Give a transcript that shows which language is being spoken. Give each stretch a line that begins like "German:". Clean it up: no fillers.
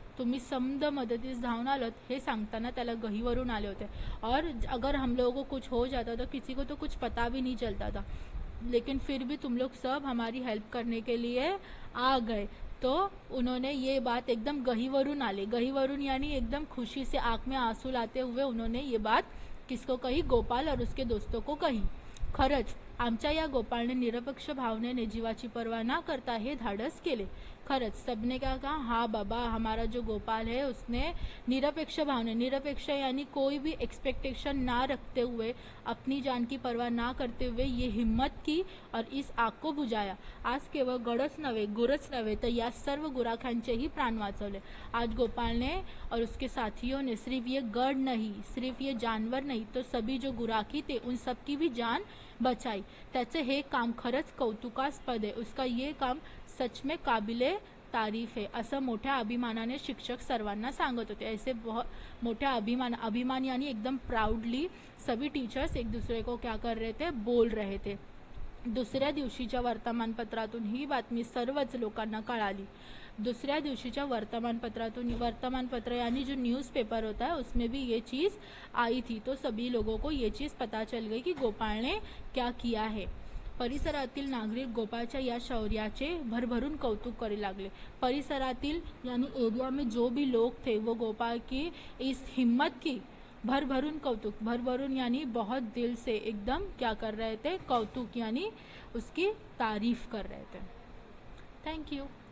Marathi: तुम्ही समद मदतीस धावून आलत हे सांगताना त्याला गहीवरून आले होते
Hindi: और अगर हम लोगों को कुछ हो जाता तो किसी को तो कुछ पता भी नहीं चलता था, लेकिन फिर भी तुम लोग सब हमारी हेल्प करने के लिए आ गए। तो उन्होंने ये बात एकदम गहीवरून आले, गहीवरून यानी एकदम खुशी से आंख में आंसू लाते हुए उन्होंने ये बात किसको कही, गोपाल और उसके दोस्तों को कही।
Marathi: खरंच आमच्या या गोपाळने निरपेक्ष भावनेने जीवाची पर्वा ना करता हे धाडस केले।
Hindi: खरंच सबने क्या कहा, हाँ बाबा हमारा जो गोपाल है उसने निरपेक्ष भावने, निरपेक्ष यानी कोई भी एक्सपेक्टेशन ना रखते हुए, अपनी जान की परवाह ना करते हुए ये हिम्मत की और इस आग को बुझाया।
Marathi: आज केवळ गडच नव्हे, गुरच नव्हे तर या सर्व गुराखांचेही प्राण वाचवले।
Hindi: आज गोपाल ने और उसके साथियों ने सिर्फ ये गढ़ नहीं, सिर्फ ये जानवर नहीं, तो सभी जो गुराखी थे उन सब की भी जान बचाई।
Marathi: त्याचे हे काम खरंच कौतुकास्पद आहे,
Hindi: उसका ये काम सच में काबिले तारीफ है,
Marathi: असं मोठ्या अभिमानाने शिक्षक सर्वांना सांगत होते।
Hindi: ऐसे बहुत मोठ्या अभिमान यानी एकदम प्राउडली सभी टीचर्स एक दूसरे को क्या कर रहे थे, बोल रहे थे।
Marathi: दुसऱ्या दिवशीच्या वर्तमानपत्रातून ही बातमी सर्वच लोकांना कळाली।
Hindi: दूसऱ्या दिवशीच्या वर्तमानपत्र यानी जो न्यूज़पेपर होता है उसमें भी ये चीज़ आई थी, तो सभी लोगों को ये चीज़ पता चल गई कि गोपाल ने क्या किया है।
Marathi: परिसरातील नागरिक गोपाळच्या या शौर्याचे भरभरून कौतुक करू लागले।
Hindi: परिसरातील यानी एरिया में जो भी लोग थे वो गोपाल की इस हिम्मत की भरभरून कौतुक, भरभरून यानी बहुत दिल से एकदम क्या कर रहे थे, कौतुक यानी उसकी तारीफ कर रहे थे।
English: Thank you.